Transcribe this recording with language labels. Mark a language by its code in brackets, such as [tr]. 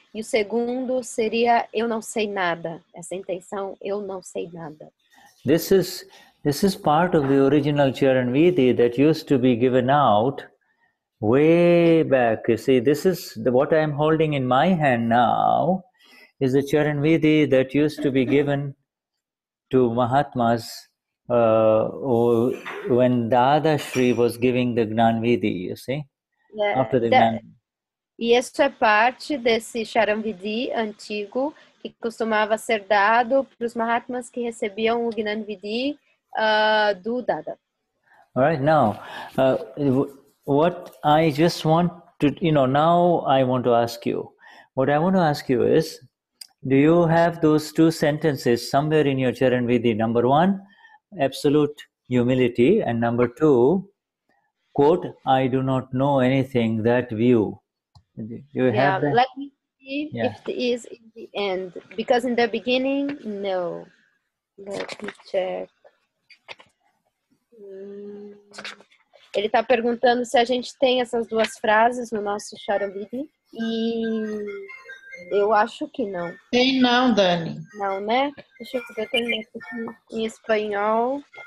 [pt] E o segundo seria eu não sei nada. Essa intenção, eu não sei nada. [en] This is part of the original Charan Vidi that used to be given out way back. You see, this is what I am holding in my hand now is the Charan Vidi that used to be given to Mahatmas when Dadashri was giving the Gnan Vidi, you see, after the Gnan. [pt] E isso é parte desse Charan Vidi antigo que costumava ser dado para os Mahatmas que recebiam o Gnan Vidi do Dada. [en] All right, now, what I just want to, now I want to ask you. What I want to ask you is, do you have those 2 sentences somewhere in your Charan Vidi? Number 1, absolute humility, and number 2, quote, I do not know anything, that view. You have that? Let me see if it is in the end, because in the beginning, no. Let me check. [pt] Ele está perguntando se a gente tem essas 2 frases no nosso Charan Vidi, e eu acho que não. Tem não, Dani. Não, né? Deixa eu ver, tem aqui em espanhol.